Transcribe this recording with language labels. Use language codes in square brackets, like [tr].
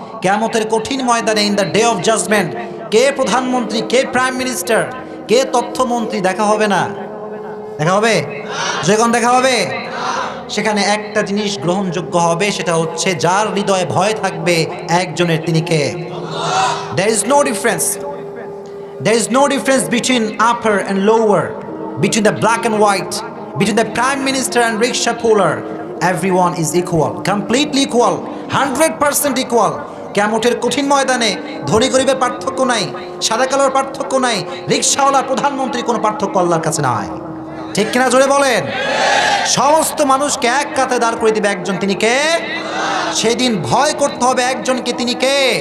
[bn] কিয়ামতের কঠিন ময়দানে, [en] in the day of judgement, [bn] কে প্রধানমন্ত্রী, কে প্রাইম মিনিস্টার, কে তথ্যমন্ত্রী দেখা হবে না? দেখা হবে? যখন দেখা হবে সেখানে একটা জিনিস গ্রহণযোগ্য হবে, সেটা হচ্ছে যার হৃদয়ে ভয় থাকবে একজনের, তিনি কে? [en] There is no difference. There is no difference between upper and lower, between the black and white, between the prime minister and rickshaw puller. Everyone is equal, completely equal, 100% equal. [bn] কিয়ামতের কঠিন ময়দানে ধনী গরিবের পার্থক্য নাই, সাদা কালোর পার্থক্য নাই, রিক্সাওয়ালা প্রধানমন্ত্রী কোনো পার্থক্য আল্লাহর কাছে নাই, ঠিক কিনা? জোরে বলেন। সমস্ত মানুষকে এক কাতে দাঁড় করে দিবে একজন, তিনি কে? সেদিন ভয় করতে হবে একজনকে, তিনি কে?